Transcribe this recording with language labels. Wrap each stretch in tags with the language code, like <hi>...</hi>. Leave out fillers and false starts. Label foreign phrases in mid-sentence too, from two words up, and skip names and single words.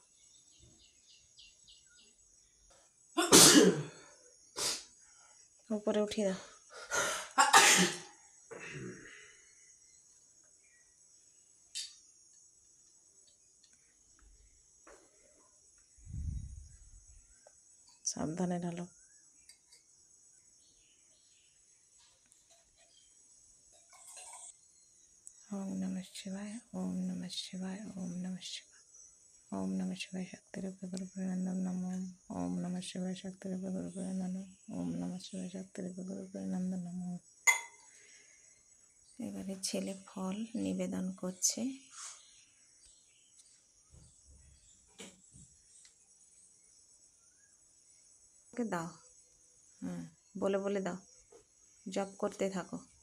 <bn>উপরে উঠিয়ে দাও। সাবধানে ঢালো।</bn> <sa>ॐ नमः शिवाय, ॐ नमः शिवाय, ॐ नमः शिवाय, ॐ नमः शिवाय शक्तिरूपे गुरुपिरानन्दम नमः। ॐ नमः शिवाय शक्तिरूपे गुरुपिरानन्दम, ॐ नमः शिवाय शक्तिरूपे गुरुपिरानन्दम नमः।</sa> <bn>এবারে ছেলে ফল নিবেদন করছে। দাও, বলে বলে দাও, জপ করতে থাকো।</bn>